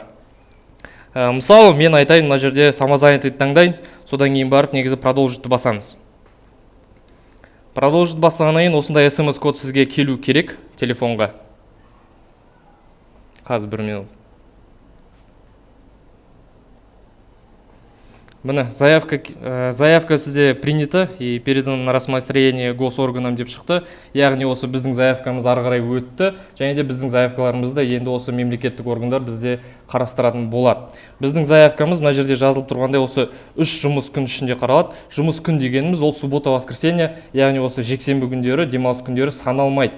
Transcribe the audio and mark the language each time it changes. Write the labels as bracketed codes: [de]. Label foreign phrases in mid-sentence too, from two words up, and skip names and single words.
[kk] Мысалы, мен айтайын, мына жерде самозанятый таңдайын, содан кейін барып негізі продолжитті басамыз. Продолжить бастағаннан кейін осындай SMS код сізге келу керек телефонға. Қазір 1 минут. Міне, заявка сізде [ru] принята и передана на рассмотрение госорганам [kk] деп шықты. Яғни осы біздің заявкамыз ары қарай өтті, және де біздің заявкаларымызды енді осы мемлекеттік органдар бізде қарастыратын болады. Біздің заявкамыз мына жерде жазылып тұрғандай осы 3 жұмыс күн ішінде қаралады. Жұмыс күн дегеніміз ол [ru] суббота, воскресенье, [kk] яғни осы жексенбі күндері, демалыс күндері саналмайды.